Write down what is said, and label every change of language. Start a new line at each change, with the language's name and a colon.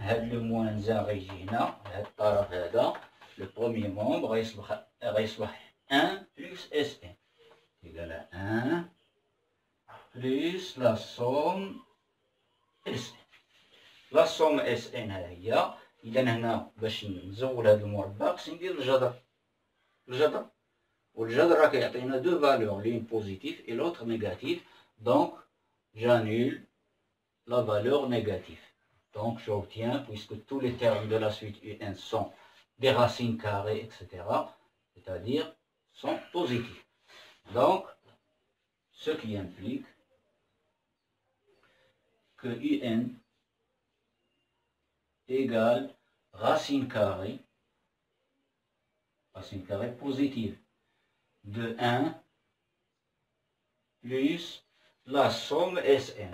French: هاد le moins 1
Arabic: غيجي هنا هاد الطرف هذا
French: le premier membre غيصبح 1 plus Sn égal à 1 plus la somme Sn. La somme Sn ها هي.
Arabic: إذا هنا باش نزول هاد المربع خصني ندير الجذر والجذر راه كيعطينا دو فالور
French: l'une positive et l'autre négative. Donc j'annule la valeur négative. Donc j'obtiens, puisque tous les termes de la suite UN sont des racines carrées, etc., c'est-à-dire sont positifs. Donc, ce qui implique que UN égale racine carrée positive de 1 plus la somme Sn.